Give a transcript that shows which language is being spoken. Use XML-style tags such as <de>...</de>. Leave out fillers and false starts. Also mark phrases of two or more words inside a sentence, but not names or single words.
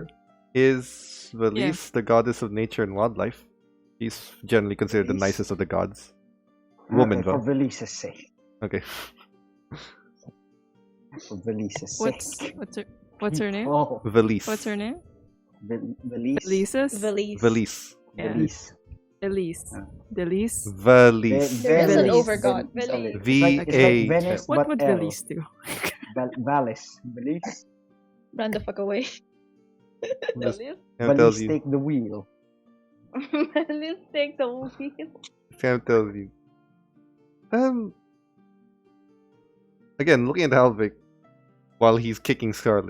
<en>God. is Valise, the goddess of nature and wildlife. She's generally considered the Valise? nicest of the gods. Woman, okay, for though. Valise's sake. Okay. For Valise's What's sake. what's her name? Oh, Valise. What's her name? Valise. Elises? Valise. Valise. Yeah. Valise. Elise. Ah. Delise. Valise. There is an Valise. overgod. Valise. Valise. It's like Venice, What but would L. Elise do? Valise. Valise. Run the fuck away. Just Valise? kind of tells Valise you. take the wheel. Valise take the movie. Kind of tells you. Again, looking at Halvik while he's kicking Scarlet.</en>